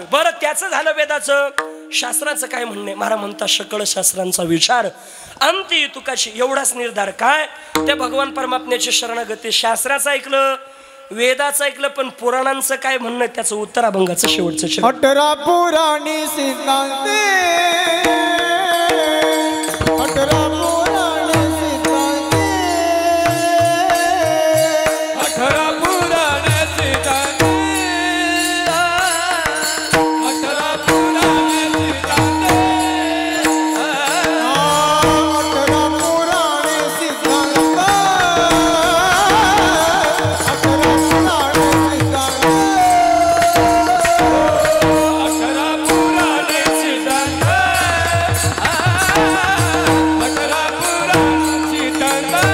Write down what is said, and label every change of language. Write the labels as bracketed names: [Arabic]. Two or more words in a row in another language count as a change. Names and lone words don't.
[Marathi] बरं त्याचं झालं वेदाचं. शास्त्राचं काय म्हणणे? महाराज म्हणता, सकळ शास्त्रांचा विचार अंती तुकाची. एवढाच निर्धार काय? त्या भगवान परमात्म्याची शरणागती. शास्त्राचं ऐकलं, वेदाचं ऐकलं, पण पुराणांचं काय म्हणणं? त्याचं उत्तर अभंगाचं शेवटचं. 18 पुराणी सिद्धांते, 18 पुराणी सिद्धांते, 18 पुराणे सिद्धांते, 18 पुराणे सिद्धांते, 18 पुराणी सिद्धांत, 18 पुराणी सिद्धांत, 18 पुराणे सिद्धांत, 18 पुराणे सिद्धांत.